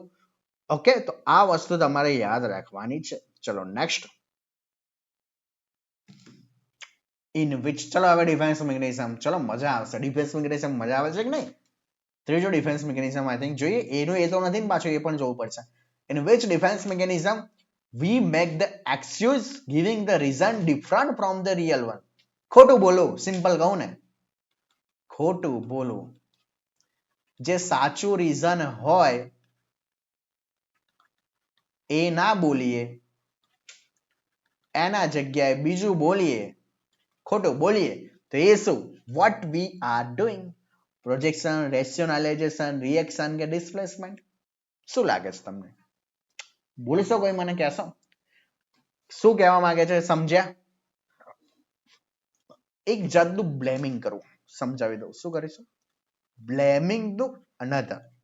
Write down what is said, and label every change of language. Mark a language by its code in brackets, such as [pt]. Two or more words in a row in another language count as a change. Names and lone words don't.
[gu] ઓકે, તો આ વસ્તુ તમારે યાદ રાખવાની છે. ચલો નેક્સ્ટ. [en] in which. [gu] ચલો હવે ડિફેન્સ મિકેનિઝમ. ચલો મજા આવશે. ડિફેન્સ મિકેનિઝમ મજા આવે છે કે નહીં? ત્રીજો ડિફેન્સ મિકેનિઝમ [en] I think [gu] જોઈએ. એનું એ તો નથી ને પાછું, એ પણ જોવું પડશે. [en] in which defense mechanism we make the excuse giving the reason different from the real one. [gu] ખોટું બોલું, સિમ્પલ કહું ને, ખોટું બોલું. જે સાચું રીઝન હોય એ ના બોલીએ, એના જગ્યાએ બીજું બોલીએ, ખોટું બોલીએ, તો એ શું? [en] what we are doing. projection, rationalization, reaction કે ડિસ્પ્લેસમેન્ટ. [gu] શું લાગે છે તમને? બોલશો કોઈ? મને કહેશો શું કહેવા માંગે છે? સમજ્યા? એક જાતનું બ્લેમિંગ કરવું. સમજાવી દઉં. શું કરીશું? [en] blaming to another.